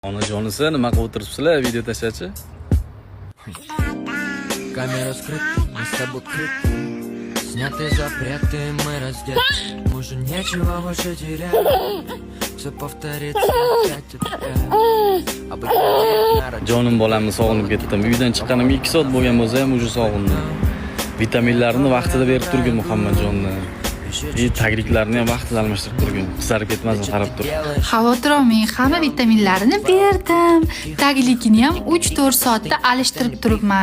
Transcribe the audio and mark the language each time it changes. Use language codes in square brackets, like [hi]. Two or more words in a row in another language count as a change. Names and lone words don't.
[uz] Onajonisi nima qilib o'tiribsizlar? Video tashlachi. [ru] Камера скрыт, мы с тобой крыт. Сняты запреты, мы раздеты. Уже нечего больше терять. Все повторится опять и опять. [uz] Jonim bolamni sog'inib ketdim. Uydan chiqqanim 2 soat bo'lgan bo'lsa ham уже sog'indim. Vitaminlarni vaqtida berib turgin Muhammadjonni. Tagriklarni ham vaqtida almashtirib turgin. Qizarib ketmasin, qarab tur. Xavotir olmang, hamma vitaminlarini berdim. Taglikini ham 3-4 soatda alishtirib turibman.